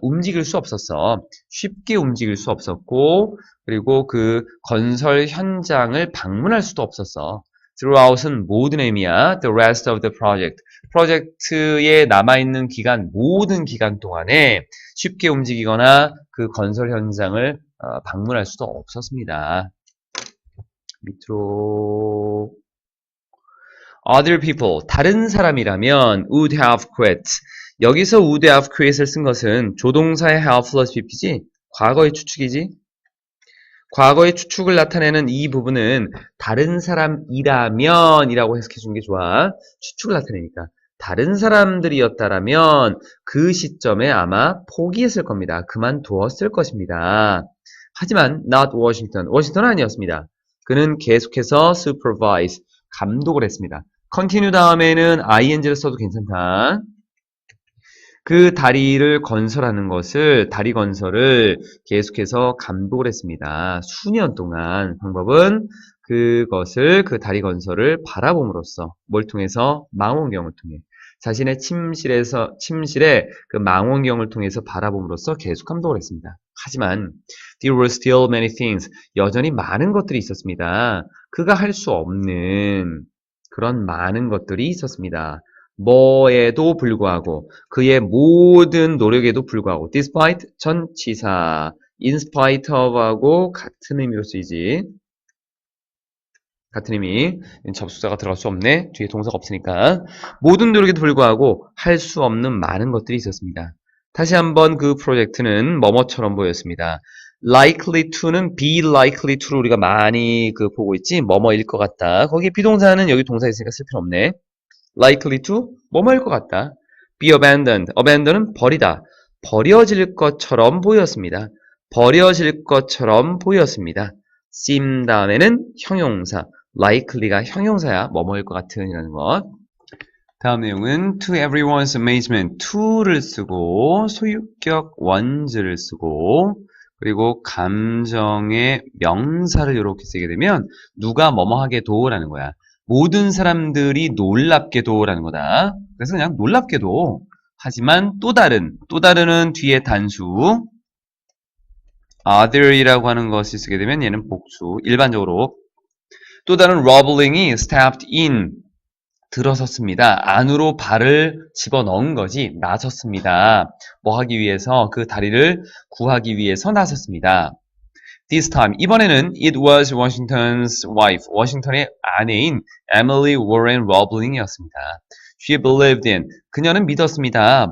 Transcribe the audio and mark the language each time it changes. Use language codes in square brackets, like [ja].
[ko] 움직일 수 없었어. 쉽게 움직일 수 없었고 그리고 그 건설 현장을 방문할 수도 없었어. throughout은 모든 의미야. [en] the rest of the project. [ko] 프로젝트에 남아있는 기간, 모든 기간 동안에 쉽게 움직이거나 그 건설 현장을 방문할 수도 없었습니다. [en] 밑으로 other people, [ko] 다른 사람이라면 [en] would have quit. [ko] 여기서 [en] would have quit [ko] 을 쓴 것은 조동사의 have plus pp지? 과거의 추측이지? 과거의 추측을 나타내는 이 부분은 다른 사람이라면 이라고 해석해 주는 게 좋아. 추측을 나타내니까. 다른 사람들이었다라면 그 시점에 아마 포기했을 겁니다. 그만두었을 것입니다. 하지만 [en] not Washington. [ko] 워싱턴은 아니었습니다. 그는 계속해서 supervise, 감독을 했습니다. continue 다음에는 ing를 써도 괜찮다. 그 다리를 건설하는 것을, 다리 건설을 계속해서 감독을 했습니다. 수년 동안. 방법은 그것을, 그 다리 건설을 바라봄으로써, 뭘 통해서? 망원경을 통해. 자신의 침실에 그 망원경을 통해서 바라봄으로써 계속 감독을 했습니다. 하지만, [en] there were still many things. [ko] 여전히 많은 것들이 있었습니다. 그가 할 수 없는 그런 많은 것들이 있었습니다. 뭐에도 불구하고, 그의 모든 노력에도 불구하고, despite 전치사, [en] in spite of [ko] 하고 같은 의미로 쓰이지. 같은 의미. 접속사가 들어갈 수 없네. 뒤에 동사가 없으니까. 모든 노력에도 불구하고 할 수 없는 많은 것들이 있었습니다. 다시 한번 그 프로젝트는 뭐뭐처럼 보였습니다. likely to는 be likely to를 우리가 많이 보고 있지. 뭐뭐일 것 같다. 거기에 비동사는 여기 동사 있으니까 쓸 필요 없네. likely to 뭐뭐일 것 같다. [en] be abandoned. [ko] abandon은 버리다. 버려질 것처럼 보였습니다. 버려질 것처럼 보였습니다. seem 다음에는 형용사. likely가 형용사야. 뭐뭐일 것 같은 이라는 것. 다음 내용은 [en] to everyone's amazement. [ko] to를 쓰고 소유격 one's를 쓰고 그리고 감정의 명사를 이렇게 쓰게 되면 누가 뭐뭐 하게도 라는 거야. 모든 사람들이 놀랍게도 라는 거다. 그래서 그냥 놀랍게도 하지만 또 다른은 뒤에 단수 other이라고 하는 것을 쓰게 되면 얘는 복수. 일반적으로 또 다른 robbing이 [en] stepped in [ko] 들어섰습니다. 안으로 발을 집어넣은 거지. 나섰습니다. 뭐 하기 위해서? 그 다리를 구하기 위해서 나섰습니다. [en] This time, [ko] 이번에는 [en] it was Washington's wife, [ko] 워싱턴의 아내인 [en] Emily Warren Robbling이었습니다. She believed in, [ko] 그녀는 믿었습니다.